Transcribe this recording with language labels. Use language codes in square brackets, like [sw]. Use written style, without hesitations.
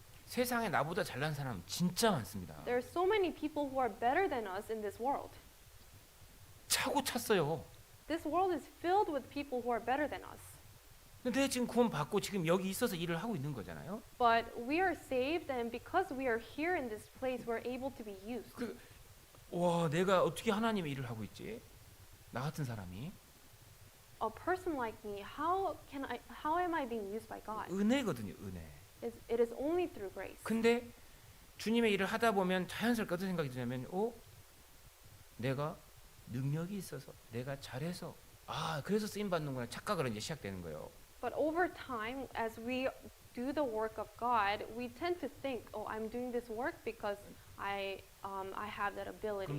[ko] 세상에 나보다 잘난 사람 진짜 많습니다. [en] There are so many people who are better than us in this world. [ko] 차고 찼어요. [en] This world is filled with people who are better than us. [ko] 근데 내가 지금 구원 받고 지금 여기 있어서 일을 하고 있는 거잖아요. [en] But we are saved, and because we are here in this place, we're able to be used. [ko] 와, 내가 어떻게 하나님의 일을 하고 있지? 나 같은 사람이 [en] A person like me, how am I being used by God? [ko] 은혜거든요, 은혜. [en] It is only through grace. [ko] 근데 주님의 일을 하다 보면 자연스럽게 어떤 생각이 드냐면, 내가 능력이 있어서, 내가 잘해서, 그래서 쓰임 받는구나 착각을 이제 시작되는 거예요. [en] But over time, as we do the work of God, we tend to think, I'm doing this work because I have that ability,